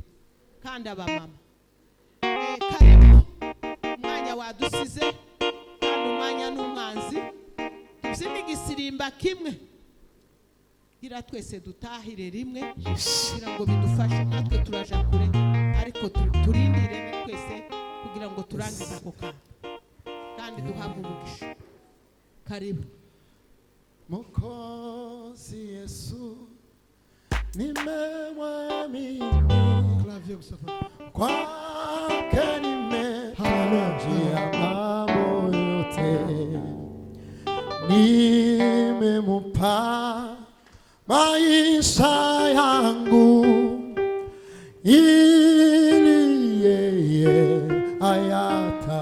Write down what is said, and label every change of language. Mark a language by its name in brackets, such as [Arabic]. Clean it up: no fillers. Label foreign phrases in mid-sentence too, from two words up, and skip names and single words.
[Kinyarwanda] Kandi abamama karibu, umwanya wadusize kandi umwanya n'umwanzi. Tubyine igisirimba kimwe, gira twese dutahire rimwe, kugira ngo bidufashe. Natwe turaja kure, ariko turindire twese kugira ngo turangize ako kandi duhabwe umugisha. Karibu. [Swahili] Mwokozi Yesu nimemwamini, kwake nimetarajia mambo yote, nimempa maisha yangu ili yeye ayata.